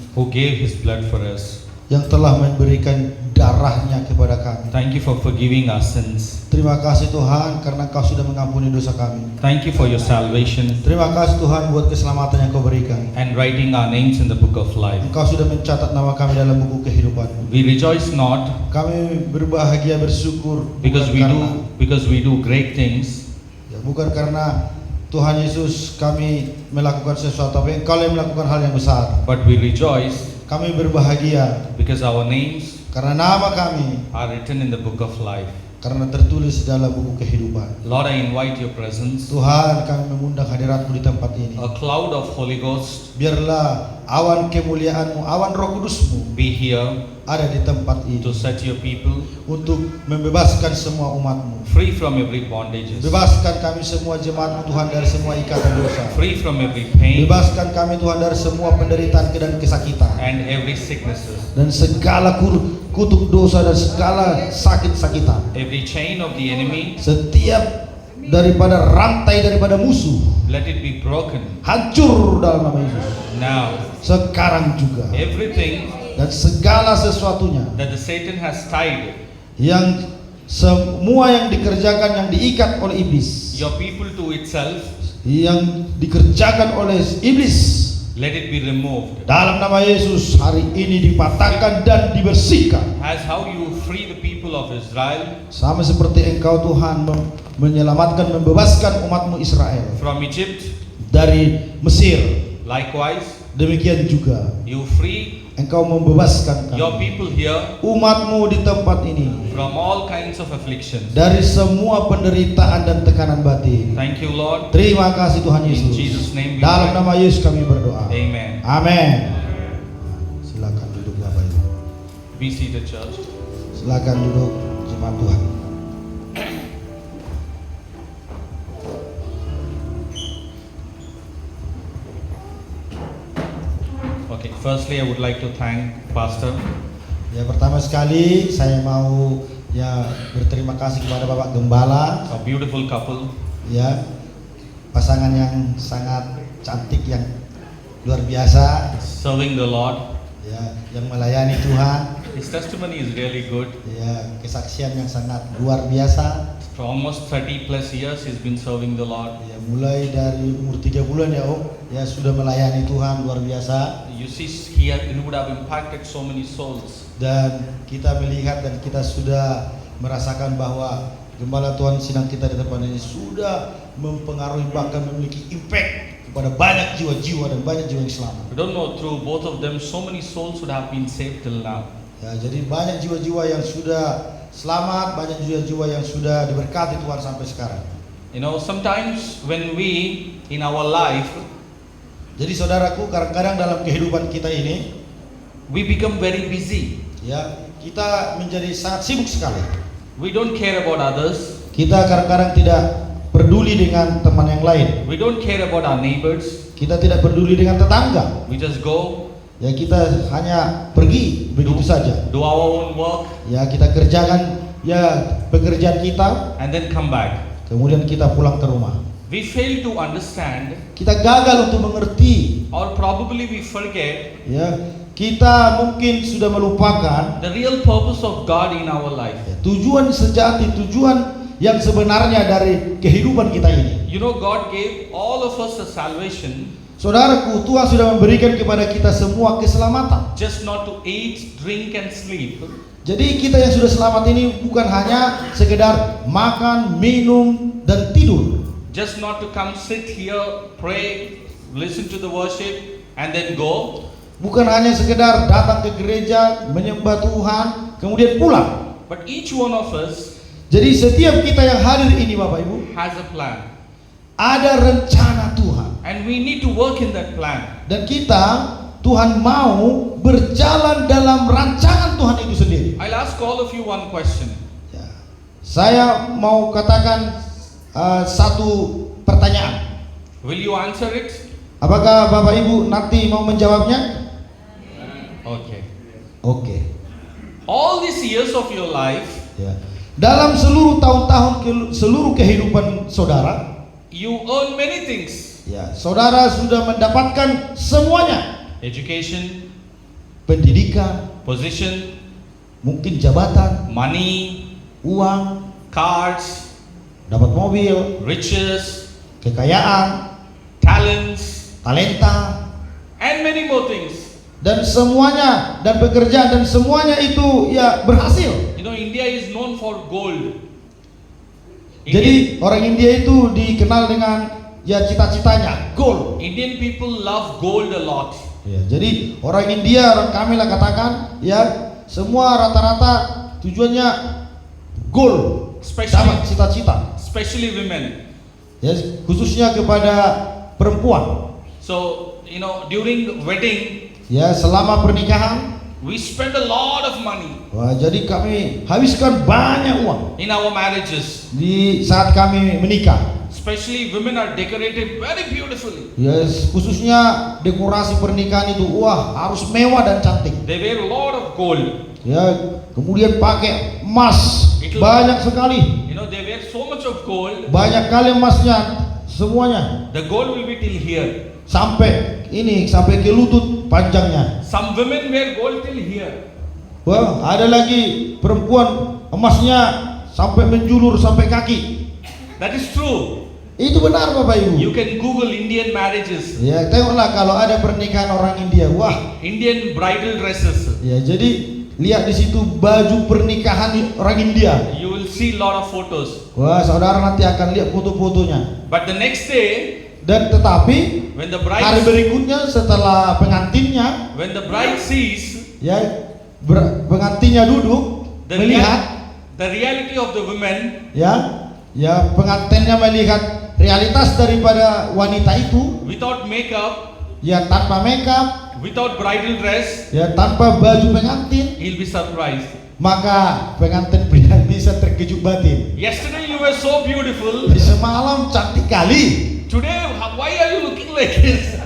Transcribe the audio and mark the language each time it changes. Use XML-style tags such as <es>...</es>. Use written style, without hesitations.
<en>who gave his blood for us.</en> <id>yang telah memberikan darahnya kepada kami.</id> <en>Thank you for forgiving our sins.</en> <id>Terima kasih Tuhan karena Kau sudah mengampuni dosa kami.</id> <en>Thank you for your salvation</en> <id>Terima kasih Tuhan buat keselamatan yang Kau berikan.</id> <en>and writing our names in the book of life.</en> <id>Engkau sudah mencatat nama kami dalam buku kehidupan.</id> <en>We rejoice not</en> <id>Kami berbahagia bersyukur</id> <en>because</en> <id>bukan</id> <en>we do great things,</en> <id>bukan karena Tuhan Yesus kami melakukan sesuatu, tapi Engkau yang melakukan hal yang besar.</id> <en>but we rejoice</en> <id>Kami berbahagia</id> <en>because our names</en> <id>karena nama kami</id> <en>are written in the book of life.</en> <id>karena tertulis dalam buku kehidupan.</id> <en>Lord, I invite your presence,</en> <id>Tuhan, kami mengundang hadirat-Mu di tempat ini.</id> <en>a cloud of Holy Ghost</en> <id>Biarlah awan kemuliaan-Mu, awan Roh Kudus-Mu</id> <en>be here</en> <id>ada di tempat ini</id> <en>to set your people</en> <id>untuk membebaskan semua umat-Mu.</id> <en>free from every bondages,</en> <id>Bebaskan kami semua jemaat-Mu Tuhan dari semua ikatan dosa.</id> <en>free from every pain</en> <id>Bebaskan kami Tuhan dari semua penderitaan dan kesakitan</id> <en>and every sicknesses,</en> <id>dan segala kutuk dosa dan segala sakit-sakitan.</id> <en>every chain of the enemy,</en> <id>Setiap daripada rantai daripada musuh</id> <en>let it be broken</en> <id>hancur dalam nama Yesus.</id> <en>now.</en> <id>Sekarang juga</id> <en>Everything</en> <id>dan segala sesuatunya</id> <en>that the Satan has tied</en> <id>yang semua yang dikerjakan yang diikat oleh iblis,</id> <en>your people to itself,</en> <id>yang dikerjakan oleh iblis,</id> <en>let it be removed.</en> <id>dalam nama Yesus hari ini dipatahkan dan dibersihkan.</id> <en>As how you free the people of Israel</en> <id>Sama seperti Engkau Tuhan menyelamatkan, membebaskan umatmu Israel</id> <en>from Egypt,</en> <id>dari Mesir,</id> <en>likewise</en> <id>demikian juga</id> <en>you free</en> <id>Engkau membebaskan</id> <en>your</en> <id>kami,</id> <en>people here</en> <id>umatmu di tempat ini,</id> <en>from all kinds of afflictions.</en> <id>dari semua penderitaan dan tekanan batin.</id> <en>Thank you, Lord.</en> <id>Terima kasih Tuhan</id> <en>In</en> <id>Yesus.</id> <en>Jesus' name we</en> <id>Dalam</id> <en>pray.</en> <id>nama Yesus kami berdoa.</id> <en>Amen.</en> <id>Amin. Silakan duduk Bapak Ibu.</id> <en>Be seated, church.</en> <id>Silakan duduk jemaat Tuhan.</id> <en>Okay, firstly, I would like to thank Pastor</en> <id>Ya, pertama sekali saya mau berterima kasih kepada Bapak Gembala,</id> <en>a beautiful couple</en> <id>ya, pasangan yang sangat cantik yang luar biasa,</id> <en>serving the Lord.</en> <id>ya, yang melayani Tuhan,</id> <en>His testimony is really good.</en> <id>ya, kesaksian yang sangat luar biasa.</id> <en>For almost 30 plus years, he's been serving the Lord.</en> <id>Ya, mulai dari umur 3 bulan ya Om, ya sudah melayani Tuhan luar biasa.</id> <en>You see, he would have impacted so many souls.</en> <id>Dan kita melihat dan kita sudah merasakan bahwa Gembala Tuhan Sidang kita di tempat ini sudah mempengaruhi, bahkan memiliki impact kepada banyak jiwa-jiwa dan banyak jiwa yang selamat.</id> <en>We don't know, through both of them, so many souls would have been saved till now.</en> <id>Ya, jadi banyak jiwa-jiwa yang sudah selamat, banyak jiwa-jiwa yang sudah diberkati Tuhan sampai sekarang.</id> <en>You know, sometimes when we, in our life,</en> <id>Jadi saudaraku, kadang-kadang dalam kehidupan kita ini,</id> <en>we become very busy.</en> <id>ya, kita menjadi sangat sibuk sekali.</id> <en>We don't care about others.</en> <id>Kita kadang-kadang tidak peduli dengan teman yang lain.</id> <en>We don't care about our neighbors.</en> <id>Kita tidak peduli dengan tetangga.</id> <en>We just go,</en> <id>Ya, kita hanya pergi begitu saja.</id> <en>do our own work,</en> <id>Ya, kita kerjakan ya pekerjaan kita,</id> <en>and then come back.</en> <id>kemudian kita pulang ke rumah.</id> <en>We fail to understand,</en> <id>Kita gagal untuk mengerti,</id> <en>or probably we forget,</en> <id>ya. Kita mungkin sudah melupakan</id> <en>the real purpose of God in our life.</en> <id>ya, tujuan sejati, tujuan yang sebenarnya dari kehidupan kita ini.</id> <en>You know, God gave all of us a salvation</en> <id>Saudaraku, Tuhan sudah memberikan kepada kita semua keselamatan.</id> <en>just not to eat, drink, and sleep,</en> <id>Jadi kita yang sudah selamat ini bukan hanya sekedar makan, minum, dan tidur.</id> <en>just not to come sit here, pray, listen to the worship, and then go.</en> <id>Bukan hanya sekedar datang ke gereja, menyembah Tuhan, kemudian pulang.</id> <en>But each one of us</en> <id>Jadi setiap kita yang hadir ini Bapak Ibu,</id> <en>has a plan,</en> <id>ada rencana Tuhan.</id> <en>and we need to work in that plan.</en> <id>Dan kita, Tuhan mau berjalan dalam rancangan Tuhan itu sendiri.</id> <en>I'll ask all of you one question.</en> <id>Ya. Saya mau katakan satu pertanyaan.</id> <en>Will you answer it?</en> <id>Apakah Bapak Ibu nanti mau menjawabnya?</id> <en>Okay.</en> <id>Oke.</id> <en>All these years of your life,</en> <id>Ya. Dalam seluruh tahun-tahun seluruh kehidupan saudara,</id> <en>you earn many things.</en> <id>ya, saudara sudah mendapatkan semuanya.</id> <en>Education,</en> <id>Pendidikan,</id> <en>position,</en> <id>mungkin jabatan,</id> <en>money,</en> <id>uang,</id> <en>cars,</en> <id>dapat mobil,</id> <en>riches,</en> <id>kekayaan,</id> <en>talents,</en> <id>talenta,</id> <en>and many more things.</en> <id>dan semuanya, dan pekerjaan, dan semuanya itu ya berhasil.</id> <en>You know, India is known for gold.</en> <id>Jadi orang India itu dikenal dengan ya cita-citanya gold.</id> <en>Indian people love gold a lot.</en> <id>Ya, jadi orang India, orang kami lah katakan, ya semua rata-rata tujuannya gold, dapat cita-cita.</id> <en>Especially women.</en> <id>Ya, khususnya kepada perempuan.</id> <en>So, you know, during wedding,</en> <id>Ya, selama pernikahan,</id> <en>we spend a lot of money</en> <id>wah, jadi kami habiskan banyak uang</id> <en>in our marriages.</en> <id>di saat kami menikah.</id> <en>Especially women are decorated very beautifully.</en> <id>Ya, khususnya dekorasi pernikahan itu wah harus mewah dan cantik.</id> <en>They wear a lot of gold.</en> <id>Ya, kemudian pakai emas banyak sekali,</id> <en>You know, they wear so much of gold.</en> <id>banyak kali emasnya semuanya</id> <en>The gold will be till here.</en> <id>sampai ke lutut panjangnya.</id> <en>Some women wear gold till here.</en> <id>Wah, ada lagi perempuan emasnya sampai menjulur sampai kaki.</id> <en>That is true.</en> <id>Itu benar Bapak Ibu.</id> <en>You can Google Indian marriages,</en> <id>Ya, tengoklah kalau ada pernikahan orang India. Wah,</id> <en>Indian bridal dresses.</en> <id>ya jadi lihat di situ baju pernikahan orang India.</id> <en>You will see a lot of photos.</en> <id>Wah, saudara nanti akan lihat foto-fotonya.</id> <en>But the next day,</en> <id>Dan tetapi</id> <en>when the</en> <id>hari berikutnya setelah pengantinnya,</id> <en>sees</en> <id>ya pengantinnya duduk</id> <en>the,</en> <id>melihat,</id> <en>the reality of the women,</en> <id>ya pengantinnya melihat realitas daripada wanita itu,</id> <en>without makeup,</en> <id>ya tanpa makeup,</id> <en>without bridal dress,</en> <id>ya tanpa baju pengantin,</id> <en>he'll be surprised.</en> <id>maka pengantin pria bisa terkejut batin.</id> <en>Yesterday you were so beautiful.</en> <id>Semalam cantik kali.</id> <en>Today, why are you looking like this?</en>